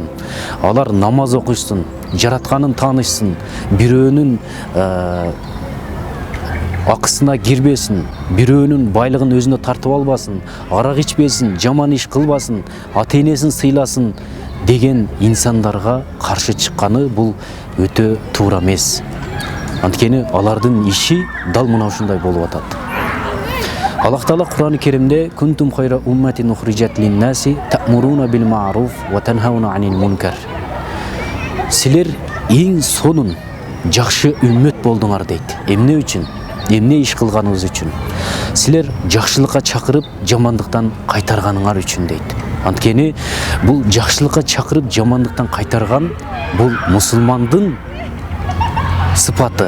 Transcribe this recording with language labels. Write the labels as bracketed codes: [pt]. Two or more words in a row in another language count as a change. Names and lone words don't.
[ky] Алар намаз окушсун, жаратканын таанышсын, бирөөнүн акысына кирбесин, бирөөнүн байлыгын өзүнө тартып албасын, арак ичпесин, жаман иш кылбасын, ата-энесин сыйласын деген инсандарга каршы чыкканы бул өтө туура эмес. Анткени алардын иши дал мына ушундай болуп атат. Аллах Таала Кур'ан-ы Керимде [ar] «كنتم خير أمة أخرجت للناس تأمرون بالمعروف وتنهون عن المنكر». [ky] Силер эң сонун жакшы үммөт болдуңар дейт. Эмне үчүн? Эмне иш кылганыңыз үчүн? Силер жакшылыкка чакырып, жамандыктан кайтарганыңар үчүн дейт. Анткени бул жакшылыкка чакырып, жамандыктан кайтарган бул мусулмандын сыпаты.